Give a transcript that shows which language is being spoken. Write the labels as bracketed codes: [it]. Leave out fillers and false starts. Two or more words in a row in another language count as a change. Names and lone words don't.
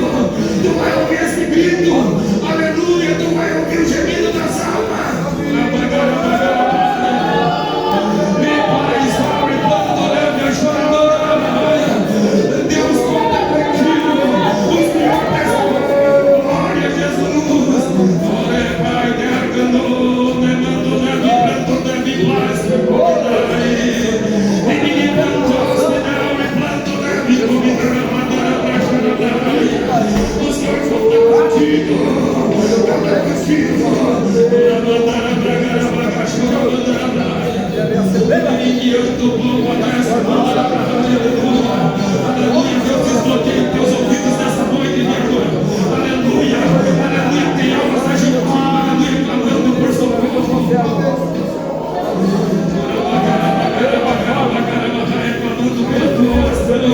[pt] Tu vai ouvir esse grito, aleluia, tu vai ouvir o gemido das almas. Meu Pai está repondo, leve a choradeira. Deus conta contigo, o Senhor te salvou, glória a Jesus. Ore Pai, derganou, ne mando, ne vibranto, ne viblas, ne comunai. E ninguém plantou, se não, ne planto, ne vibumina, mandara, brachanadai. O Senhor conta contigo, conta contigo. Mandara, bragara, bragachura, mandara, braia. E eu estou bom, nessa mandara, braia, aleluia. Aleluia, Deus desbloqueia teus ouvidos nessa noite, minha dor. Aleluia, aleluia, tem almas argentinas, aleluia, clamando por socorro. Reclamando pela tua oração.